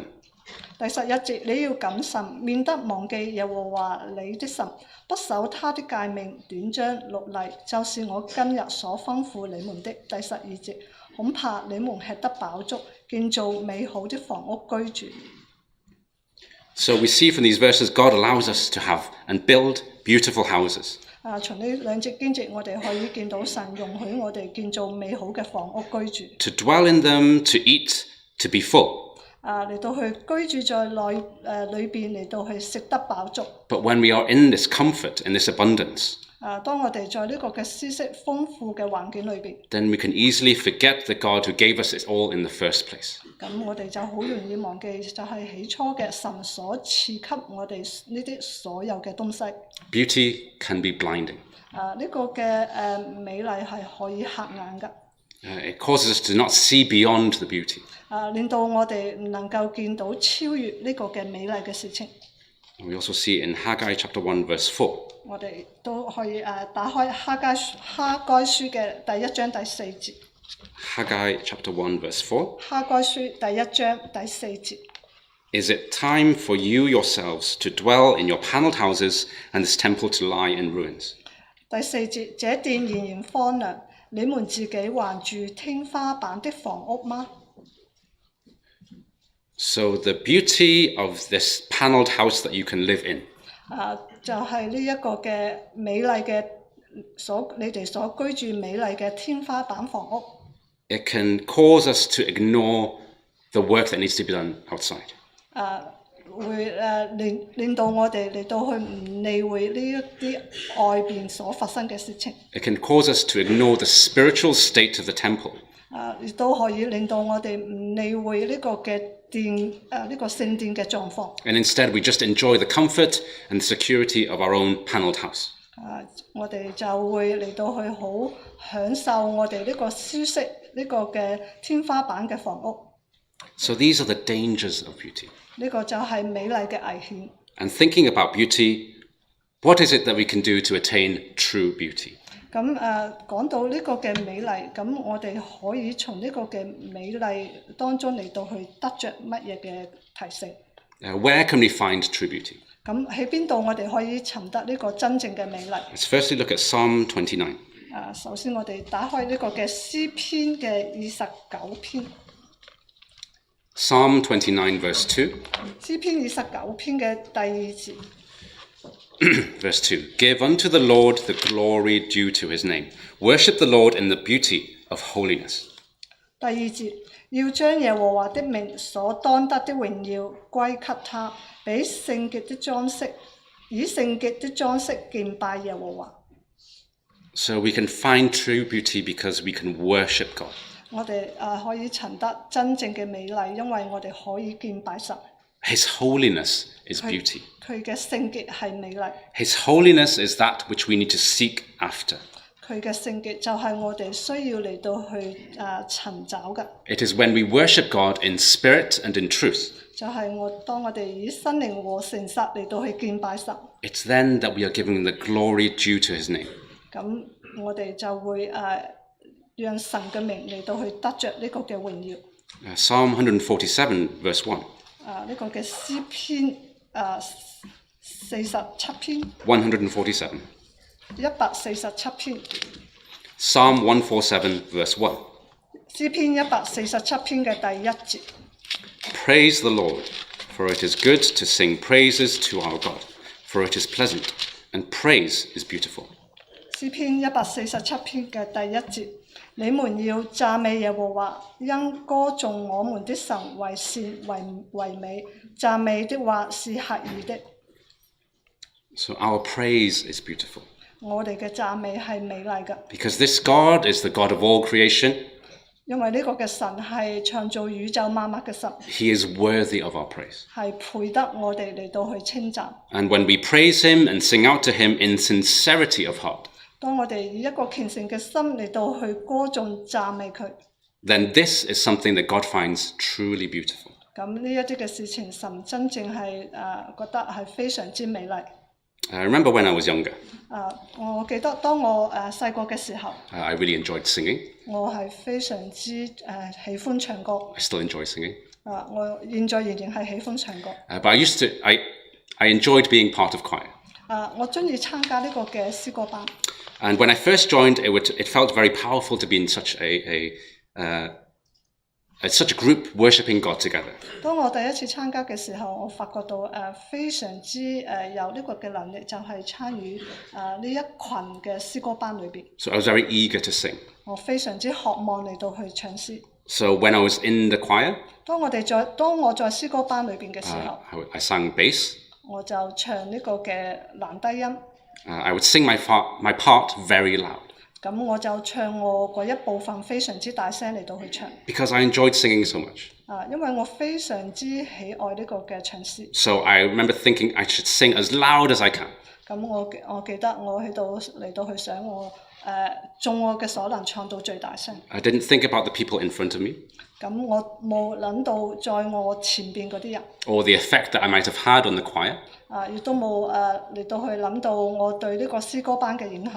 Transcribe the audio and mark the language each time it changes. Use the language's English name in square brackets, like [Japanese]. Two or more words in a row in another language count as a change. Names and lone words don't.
[Cantonese] 第11節，你要謹慎，免得忘記耶和華你的神，不守他的誡命、典章、律例，就是我今日所吩咐你們的。第12節，恐怕你們吃得飽足，建造美好的房屋居住。 [English] So we see from these verses, God allows us to have and build beautiful houses. [Cantonese] 從呢兩節經節，我哋可以見到神容許我哋建造美好嘅房屋居住。 [English] To dwell in them, to eat, to be full. [Cantonese] 嚟到去居住在裏邊，嚟到去食得飽足。 [English] But when we are in this comfort, in this abundance, [Cantonese] 當我哋在呢個嘅舒適豐富嘅環境裏邊， [English] then we can easily forget the God who gave us it all in the first place. [Cantonese] 咁我哋就好容易忘記，就係起初嘅神所賜給我哋呢啲所有嘅東西。 [English] Beauty can be blinding. [Cantonese] 呢個嘅美麗係可以嚇眼㗎。 [English] It causes us to not see beyond the beauty. [Cantonese] 令到我哋唔能夠見到超越呢個嘅美麗嘅事情。 [English] We also see it in Haggai chapter 1 verse 4. [Cantonese] 我哋都可以打開哈該書嘅第1章第4節。 [English] Haggai chapter 1 verse 4. [Cantonese] 哈該書第1章第4節。 [English] Is it time for you yourselves to dwell in your panelled houses and this temple to lie in ruins? [Cantonese] 第4節，這殿仍然荒涼，你們自己還住天花板的房屋嗎？ [English] So the beauty of this panelled house that you can live in. [Cantonese] 就係呢一個嘅美麗嘅你哋所居住美麗嘅天花板房屋。 [English] It can cause us to ignore the work that needs to be done outside. [Cantonese] 會令到我哋嚟到去唔理會呢一啲外邊所發生嘅事情。 [English] It can cause us to ignore the spiritual state of the temple. [Cantonese] 亦都可以令到我哋唔理會呢個嘅呢個聖殿嘅狀況。 [English] And instead we just enjoy the comfort and security of our own panelled house. [Cantonese] 我哋就會嚟到去好享受我哋呢個舒適呢個嘅天花板嘅房屋。 [English] So these are the dangers of beauty. [Cantonese] 呢個就係美麗嘅危險。 [English] And thinking about beauty, what is it that we can do to attain true beauty? [Cantonese] 咁講到呢個嘅美麗，咁我哋可以從呢個嘅美麗當中嚟到去得着乜嘢嘅提醒？ [English] Where can we find true beauty? [Cantonese] 咁喺邊度我哋可以尋得呢個真正嘅美麗？ [English] Let's firstly look at Psalm 29. [Cantonese] 首先我哋打開呢個嘅詩篇嘅29篇。 [English] Psalm 29 verse 2. [Cantonese] 詩篇29篇嘅第2節。 [English] Verse 2. Give unto the Lord the glory due to his name. Worship the Lord in the beauty of holiness. [Cantonese] 第2節，要將耶和華的名所當得的榮耀歸給他，以聖潔的裝飾敬拜耶和華。 [English] So we can find true beauty because we can worship God. [Cantonese] 我哋可以尋得真正嘅美麗，因為我哋可以敬拜神。 [English] His holiness is beauty. [Cantonese] 佢嘅聖潔係美麗。 [English] His holiness is that which we need to seek after. [Cantonese] 佢嘅聖潔就係我哋需要嚟到去尋找嘅。 [English] It is when we worship God in spirit and in truth. [Cantonese] 就係當我哋以心靈和誠實嚟到去敬拜神。 [English] It's then that we are giving the glory due to his name. [Cantonese] 咁我哋就會讓神嘅名嚟到去得着呢個嘅榮耀。 [English] Psalm 147 verse 1. [Cantonese] 呢個嘅詩篇47篇。 147. 147篇。 [English] Psalm 147 verse 1. [Cantonese] 詩篇147篇嘅第1節。 [English] Praise the Lord, for it is good to sing praises to our God, for it is pleasant, and praise is beautiful. [Cantonese] 詩篇147篇嘅第1節，你們要讚美耶和華，因歌頌我們的神為善為美，讚美的話是合宜的。 [English] So our praise is beautiful. [Cantonese] 我哋嘅讚美係美麗嘅。 [English] Because this God is the God of all creation. [Cantonese] 因為呢個嘅神係創造宇宙萬物嘅神。 [English] He is worthy of our praise. [Cantonese] 係配得我哋嚟到去稱讚。 [English] And when we praise him and sing out to him in sincerity of heart, [Cantonese] 當我哋以一個虔誠嘅心嚟到去歌頌讚美佢， [English] then this is something that God finds truly beautiful. [Cantonese] 咁呢一啲嘅事情，神真正係覺得係非常之美麗。 [English] I remember when I was younger. [Cantonese] 我記得當我細個嘅時候， [English] I really enjoyed singing. [Cantonese] 我係非常之喜歡唱歌。 [English] I still enjoy singing. [Cantonese] 我現在仍然係喜歡唱歌。 [English] But I enjoyed being part of choir. [Cantonese] 我中意參加呢個嘅詩歌班。 [English] And when I first joined, it felt very powerful to be in such a group worshiping God together. [Cantonese] 當我第一次參加嘅時候，我發覺到非常之有呢個嘅能力，就係參與呢一群嘅詩歌班裏邊。 [English] So I was very eager to sing. [Cantonese] 我非常之渴望嚟到去唱詩。 [English] So when I was in the choir, [Cantonese] 當我在詩歌班裏邊嘅時候， [English] I sang bass. [Cantonese] 我就唱呢個嘅男低音。 [English] I would sing my part very loud. [Cantonese] 咁我就唱我嗰一部分非常之大聲嚟到去唱。 [English] Because I enjoyed singing so much. [Cantonese] 因為我非常之喜愛呢個嘅唱詩。 [English] So I remember thinking I should sing as loud as I can. [Cantonese] 咁我記得我喺度嚟到去想我盡我嘅所能唱到最大聲。 [English] I didn't think about the people in front of me. [Cantonese] 咁我冇諗到在我前邊嗰啲人。 [English] Or the effect that I might have had on the choir. [Cantonese] 亦都冇嚟到去諗到我對呢個詩歌班嘅影響。